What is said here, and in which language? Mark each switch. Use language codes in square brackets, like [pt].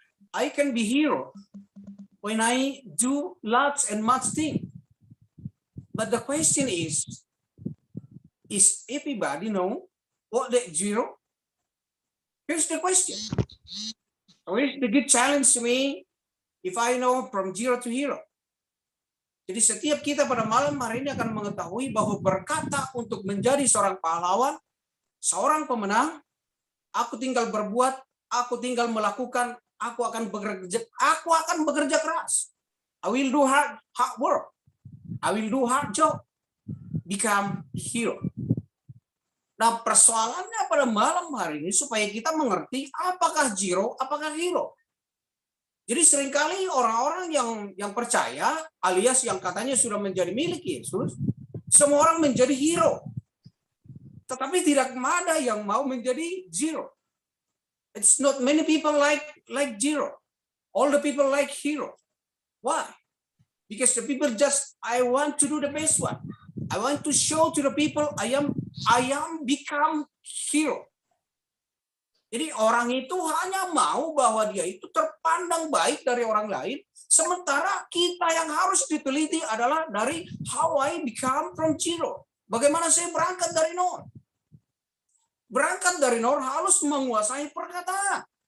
[en] I can be hero when I do lots and much things. But the question is everybody know what the zero? Here's the question. So here's the good challenge to me if I know from zero to hero. [id] Jadi setiap kita pada malam hari ini akan mengetahui bahwa berkata untuk menjadi seorang pahlawan, seorang pemenang, aku tinggal berbuat, aku tinggal melakukan, aku akan bekerja keras. [en] I will do hard work. I will do hard job. Become hero. [id] Nah, persoalannya pada malam hari ini supaya kita mengerti apakah zero, apakah hero. Jadi seringkali orang-orang yang percaya alias yang katanya sudah menjadi milik Yesus, semua orang menjadi hero. Tetapi tidak ada yang mau menjadi zero. [en] It's not many people like zero. All the people like hero. Why? Because the people I want to do the best one. I want to show to the people I am become hero. [id] Jadi orang itu hanya mau bahwa dia itu terpandang baik dari orang lain, sementara kita yang harus diteliti adalah dari [en] how I become from zero. [id] Bagaimana saya berangkat dari nol? Berangkat dari nol harus menguasai perkataan.